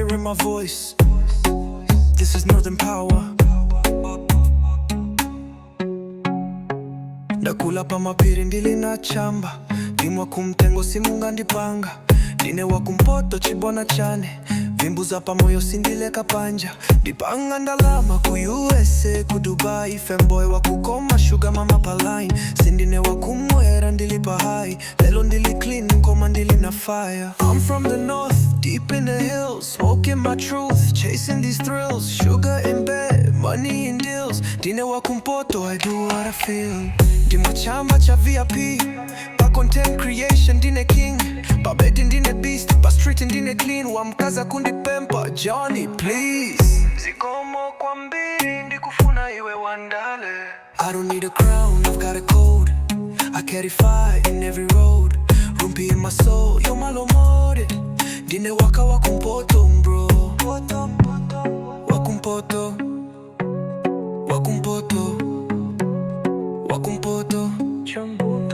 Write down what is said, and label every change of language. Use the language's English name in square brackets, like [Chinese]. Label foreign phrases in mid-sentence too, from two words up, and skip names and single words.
[English] my voice. This is northern power. [Nyanja] Ndakula pa mapiri ndili na chamba. Ndimwa mtengo simungandi panga. Ndine Wakumpoto chibwana chane. Vimbuza pa moyo sindileka panja. Ndipanga ndalama ku USA ku Dubai. Femboy wakukoma [English] sugar mama [Nyanja] paline. Sindine wakumwera ndili pa high. Lelo ndili clean koma ndili na fire. [English] I'm from the north, deep in the hills, smoking my truth, chasing these thrills. Sugar in bed, money in deals. [Nyanja] Ndine Wakumpoto, [English] I do what I feel. [Nyanja] Ndimwa chamba cha VIP, pa [English] content creation [Nyanja] Ndine king, pa bed Ndine beast, pa street Ndine clean. Wamkazi akundipempha, Johnny please. Zikomo kwambiri Ndikufuna iwe Wandale. [English] I don't need a crown, I've got a code. I carry fire in every road. Rumphi in my soul, Yomalo more. [Nyanja] Ndine Wakumpoto bro. Wakumpoto, Wakumpoto, Wakumpoto, chamba.